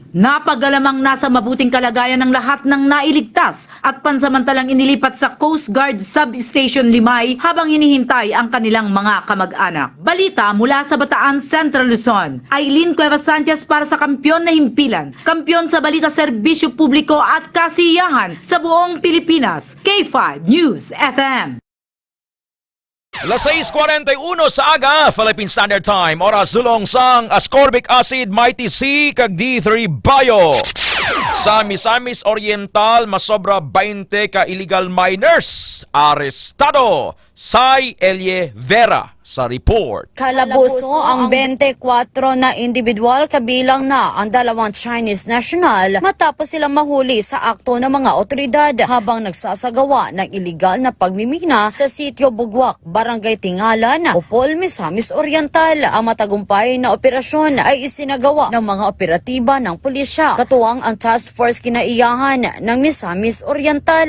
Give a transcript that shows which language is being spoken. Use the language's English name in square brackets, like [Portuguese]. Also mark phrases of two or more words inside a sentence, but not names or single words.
[Filipino] Napagalamang nasa mabuting kalagayan ng lahat ng nailigtas at pansamantalang inilipat sa Coast Guard Substation Limay habang hinihintay ang kanilang mga kamag-anak. Balita mula sa Bataan, Central Luzon. Aileen Cuevas Sanchez para sa Kampiyon na Himpilan. Kampiyon sa Balita Serbisyo Publiko at Kasiyahan sa buong Pilipinas. K5 News FM. [Hiligaynon] Las 6:41 sa aga, Philippine Standard Time. Oras sulong sang ascorbic acid, Mighty C, kag D3 Bio. Sa Misamis Oriental, masobra 20 ka [English] illegal miners. [Hiligaynon] Arestado. Sai Elie Vera sa report. [Filipino] Kalabuso ang 24 na individual kabilang na ang 2 Chinese national matapos silang mahuli sa akto ng mga otoridad habang nagsasagawa ng iligal na pagmimina sa sitio Bugwak, Barangay Tingalan, Upol, Misamis Oriental. Ang matagumpay na operasyon ay isinagawa ng mga operatiba ng pulisya, katuwang ang task force kinaiyahan ng Misamis Oriental.